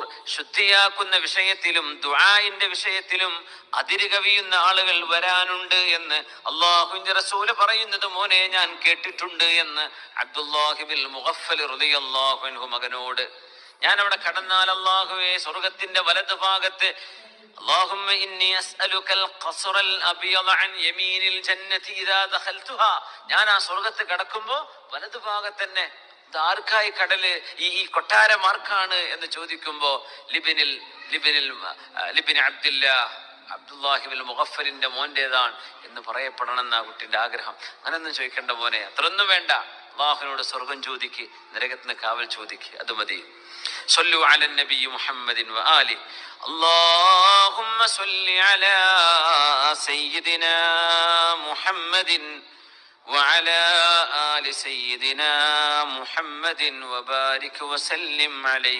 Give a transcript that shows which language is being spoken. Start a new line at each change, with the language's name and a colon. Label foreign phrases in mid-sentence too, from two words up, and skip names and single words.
Malayalam: ശുദ്ധിയാക്കുന്ന വിഷയത്തിലും ദുആഇന്റെ വിഷയത്തിലും അതിരുകവിയുന്ന ആളുകൾ വരാനുണ്ട് എന്ന് അല്ലാഹുവിന്റെ റസൂൽ പറയുന്നത് മോനെ ഞാൻ കേട്ടിട്ടുണ്ട് എന്ന് അബ്ദുല്ലാഹി ബിൻ മുഗഫൽ
Arabic: رضي الله عنه
Malayalam: മകനോട്. ഞാൻ അവിടെ കടന്നാൽ അല്ലാഹുവേ, സ്വർഗ്ഗത്തിന്റെ വലതു ഭാഗത്ത്
Arabic: اللهم إني أسألك القصر الأبيض عن يمين الجنة إذا دخلتها.
Malayalam: ഞാൻ ആ സ്വർഗ്ഗത്ത് കടക്കുമ്പോ വലതു ഭാഗത്ത് തന്നെ ആർക്കായി കടല്, ഈ കൊട്ടാരം ആർക്കാണ് എന്ന് ചോദിക്കുമ്പോ ലിബിൻ അബ്ദുല്ലാഹിബിൻ മുഗഫലിന്റെ മോന്റേതാണ് എന്ന് പറയപ്പെടണം എന്നാ കുട്ടിന്റെ ആഗ്രഹം. അങ്ങനൊന്നും ചോദിക്കേണ്ട മോനെ, അത്രയൊന്നും വേണ്ട. അള്ളാഹുവിനോട് സ്വർഗം ചോദിക്ക്, നരകത്തിന് കാവൽ ചോദിക്ക്, അത് മതി.
Arabic: صلوا على النبي محمد وآله. اللهم صل على سيدنا محمد وعلى آل سيدنا محمد وبارك وسلم عليه.